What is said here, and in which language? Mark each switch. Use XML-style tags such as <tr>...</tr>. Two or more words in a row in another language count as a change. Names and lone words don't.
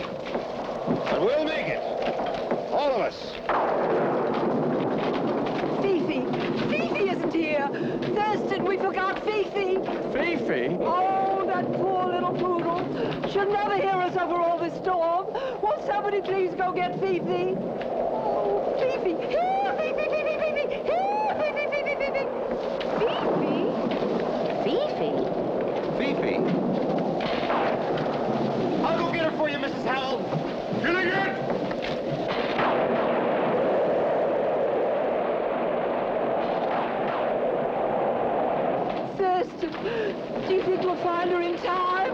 <en>But we'll make it. All of us. Fifi! Fifi isn't here! Thurston, we forgot Fifi! Fifi? Oh, that poor little poodle. She'll never hear us over all this storm. Won't somebody please go get Fifi? Oh, Fifi! Here, Fifi, Fifi, Fifi! Here, Fifi, Fifi, Fifi! Fifi? Fifi? Fifi? I'll go get her for you, Mrs. Howell. Gilligan! Thurston, do you think we'll find her in time?</en>